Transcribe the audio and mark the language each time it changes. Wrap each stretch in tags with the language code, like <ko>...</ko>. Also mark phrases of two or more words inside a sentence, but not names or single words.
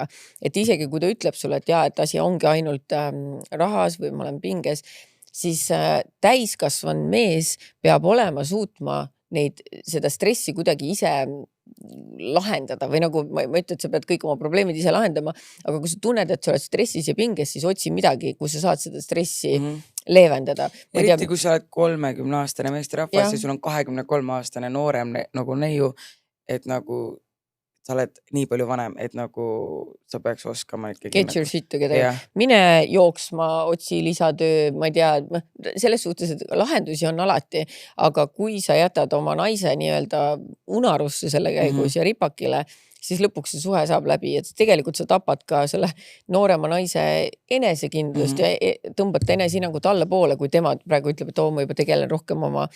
<et>Et isegi kui ta ütleb sulle, et et asi ongi ainult rahas või ma olen pinges, siis täiskasvanud mees peab olema suutma seda stressi kuidagi ise lahendada või nagu ma ütlen, et sa pead kõik oma probleemid ise lahendama, aga kui sa tunned, et sa oled stressis ja pinges, siis otsi midagi, kus sa saad seda stressi leevendada. Eriti, kui sa oled 30-aastane meesterahvas ja sul on 23-aastane noorem nagu neiu, et nagu sa oled nii palju vanem, et nagu sa peaks oskama</et> <en>get your shit together.</en> <et>Mine jooksma, otsi lisatöö, ma ei tea, selles suhtes, et lahendusi on alati, aga kui sa jätad oma naise nii-öelda unarusse selle käigus ja ripakile, siis lõpuks see suhe saab läbi, et tegelikult sa tapad ka selle noorema naise enesekindlust ja tõmbad ta enesehinnangut allapoole, kui tema praegu ütleb, et ma juba tegelen rohkem oma</et>